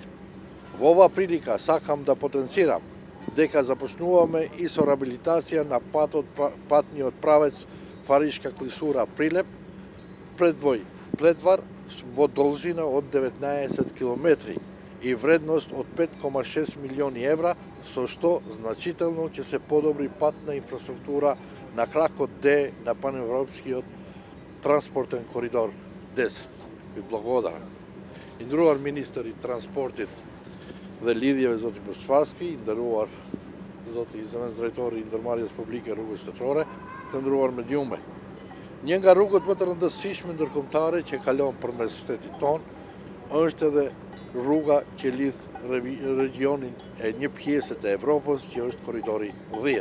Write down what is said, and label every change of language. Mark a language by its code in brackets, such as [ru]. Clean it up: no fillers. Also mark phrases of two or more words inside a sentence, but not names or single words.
[mk] Во оваа прилика сакам да потенцирам дека започнуваме и со реабилитација на патниот правец Фаришка клисура Прилеп, предвој Плетвар во должина од 19 км и вредност од 5,6 милиони евра, со што значително ќе се подобри патна инфраструктура на кракот Д на паневропскиот транспортен коридор 10. Ви благодарам. [sq] Nderuar ministër i transportit dhe lidhjeve zoti Bosfarski, nderuar zoti zëvendësdrejtori i Ndërmarrjes Publike Rrugës Shtetërore, të nderuar mediume. Një nga rrugët më të rëndësishme ndërkombëtare që kalon përmes shtetit ton është edhe rruga që lidh regionin e një pjesë të Evropës që është korridori 10.